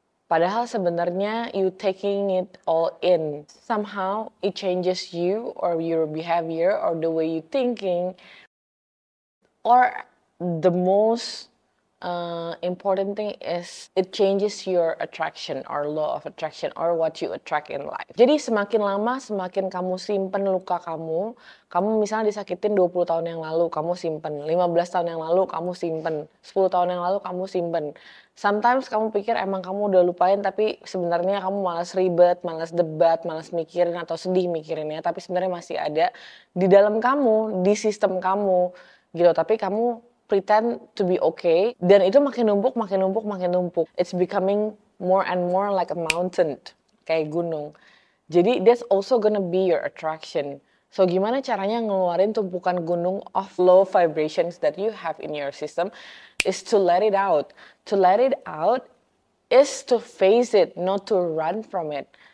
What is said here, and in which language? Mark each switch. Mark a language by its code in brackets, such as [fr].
[id] Padahal sebenarnya [en] you taking it all in. Somehow it changes you or your behavior or the way you thinking. Or the most important thing is it changes your attraction or law of attraction or what you attract in life. [id] Jadi semakin lama semakin kamu simpen luka kamu misalnya disakitin 20 tahun yang lalu kamu simpen, 15 tahun yang lalu kamu simpen, 10 tahun yang lalu kamu simpen. [en] Sometimes [id] kamu pikir emang kamu udah lupain tapi sebenarnya kamu malas ribet, malas debat, malas mikirin atau sedih mikirinnya, tapi sebenarnya masih ada di dalam kamu, di sistem kamu gitu, tapi kamu [en] pretend to be okay, [id] dan itu makin numpuk. [en] It's becoming more and more like a mountain, [id] kayak gunung. Jadi [en] that's also gonna be your attraction. So [id] gimana caranya ngeluarin tumpukan gunung [en] of low vibrations that you have in your system is to let it out. To let it out is to face it, not to run from it.